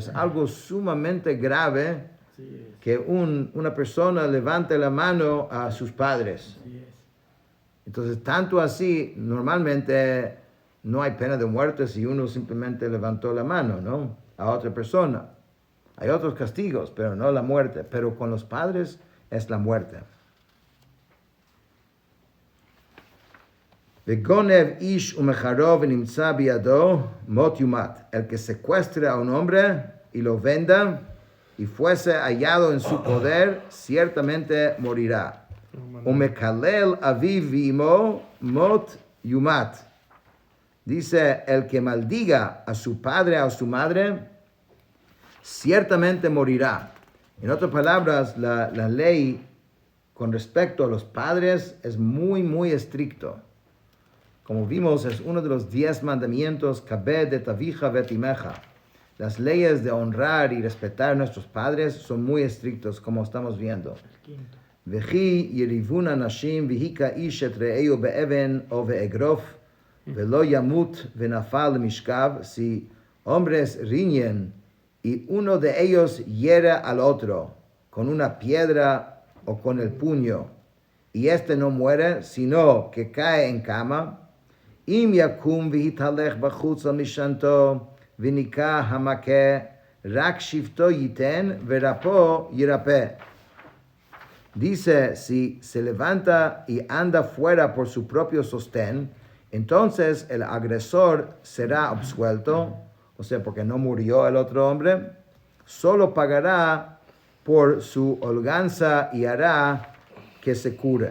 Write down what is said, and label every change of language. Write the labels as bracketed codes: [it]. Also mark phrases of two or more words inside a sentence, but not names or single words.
[es] Es algo sumamente grave que una persona levante la mano a sus padres. Entonces, tanto así, normalmente no hay pena de muerte si uno simplemente levantó la mano, ¿no?, a otra persona. Hay otros castigos, pero no la muerte. Pero con los padres es la muerte. [he] וגנב איש ומכרו נמצא בידו מות יומת. [es] El que secuestre a un hombre y lo venda y fuese hallado en su poder, ciertamente morirá. [he] ומקלל אביו ואמו מות יומת. [es] Dice, el que maldiga a su padre o a su madre, ciertamente morirá. En otras palabras, la ley con respecto a los padres es muy, muy estricto. Como vimos, es uno de los 10 mandamientos, [he] כבד את אביך ואת אמך. [es] Las leyes de honrar y respetar a nuestros padres son muy estrictos, como estamos viendo. [he] וכי יריבן אנשים והכה איש את רעהו באבן או באגרף ולא ימות ונפל משכב. [es] Si hombres riñen y uno de ellos hiere al otro con una piedra o con el puño, y este no muere, sino que cae en cama, [he] אם יקום והתהלך בחוץ על משענתו ונקה המכה רק שבתו יתן ורפא ירפא. [es] Dice, si se levanta y anda fuera por su propio sostén, entonces el agresor será absuelto, o sea, porque no murió el otro hombre, solo pagará por su holganza y hará que se cure.